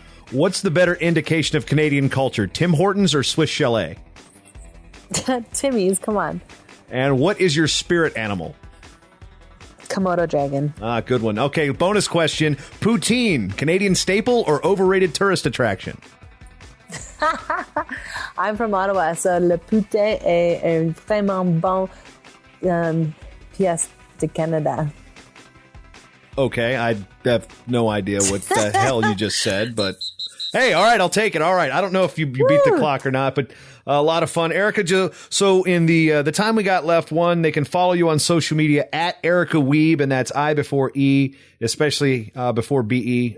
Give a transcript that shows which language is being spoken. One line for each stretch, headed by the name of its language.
English: What's the better indication of Canadian culture, Tim Hortons or Swiss Chalet? Timmy's, come on. And what is your spirit animal? Komodo dragon. Good one. Okay, bonus question. Poutine, Canadian staple or overrated tourist attraction? I'm from Ottawa, so
French: le poutine est vraiment bon pièce de Canada.
English: Okay, I have no idea what the hell you just said, but hey, all right, I'll take it. All right, I don't know if you beat the clock or not, but a lot of fun. Erica, so in the time we got left, one, they can follow you on social media at Erica Wiebe, and that's I before E, especially before BE.